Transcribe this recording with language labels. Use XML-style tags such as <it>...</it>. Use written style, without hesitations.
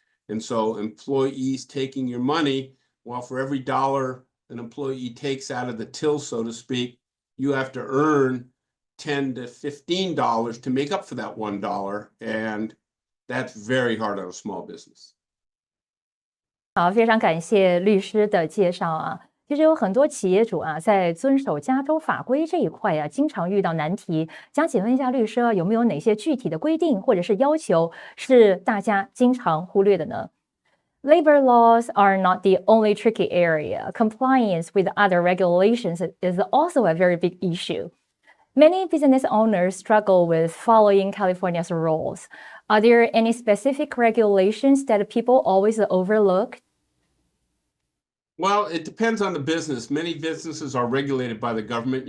<en>And so employees taking your money, well, for every dollar an employee takes out of the till, so to speak, you have to earn $10 to $15 to make up for that $1. And that's very hard on a small business.</en> <zh>好，非常感谢律师的介绍啊。其实有很多企业主啊，在遵守加州法规这一块啊，经常遇到难题。想请问一下律师，有没有哪些具体的规定或者是要求是大家经常忽略的呢？</zh> <en>Labor laws are not the only tricky area. Compliance with other regulations is also a very big issue. Many business owners struggle with following California's rules. Are there any specific regulations that people always overlook? Well, it depends on the business. Many businesses are regulated by the government.</en>